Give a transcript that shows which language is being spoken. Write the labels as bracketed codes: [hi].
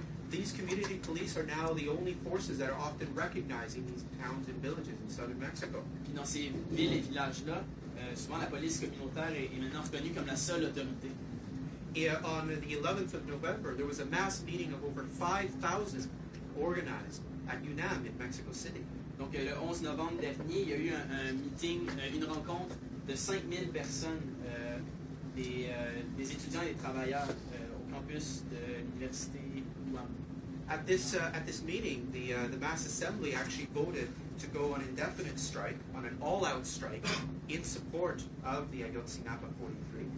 [en] These community police are now the only forces that are often recognizing these towns and villages in southern Mexico. [fr] Puis dans ces villes et villages-là, souvent la police communautaire est maintenant reconnue comme la seule autorité. [en] On the 11th of November, there was a mass meeting of over 5,000 organized at UNAM in Mexico City. [fr] Donc le 11 novembre dernier, il y a eu un meeting, une rencontre de 5000 personnes, des étudiants et des travailleurs au campus de l'université UNAM. [en] At this meeting, the mass assembly actually voted to go on indefinite strike, on an all-out strike, in support of the Ayotzinapa 43.